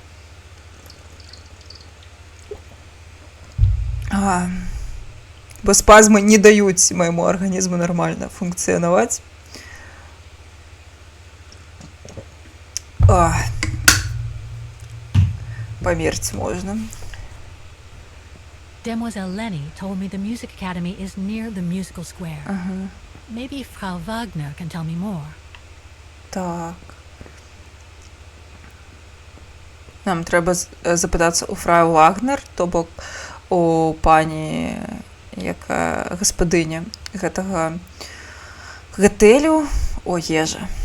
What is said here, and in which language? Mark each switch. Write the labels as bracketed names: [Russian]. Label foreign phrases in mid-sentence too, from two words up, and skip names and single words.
[Belarusian] Бо спазмы не даюць майму арганізму нармальна функцыянаваць. Памерці можна. [English] Demoiselle Lenny told me the Music Academy is near the musical square. Maybe Frau Wagner can tell me more. [Belarusian] Так. Нам трэба запытацца у фрау Вагнер, то бок у пані, якая гаспадыня гэтага гатэлю, о ежа.